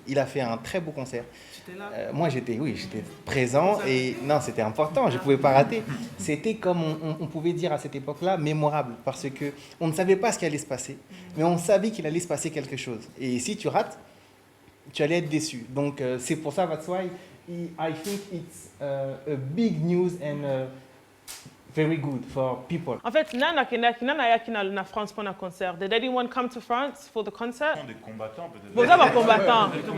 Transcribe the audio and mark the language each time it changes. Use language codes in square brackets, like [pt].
[fr] Il a fait un très beau concert. Moi, j'étais présent. Et non, c'était important, je ne pouvais pas rater. C'était comme on pouvait dire à cette époque-là, mémorable. Parce qu'on ne savait pas ce qui allait se passer. Mais on savait qu'il allait se passer quelque chose. Et si tu rates, tu allais être déçu. Donc c'est pour ça, [en] that's why I think it's a big news and very good for people. [fr] En fait, [ln] nana yakina na [fr] France pour un concert. [en] Did anyone come to France for the concert? [fr] Des combattants peut-être. Vous avez un combattant.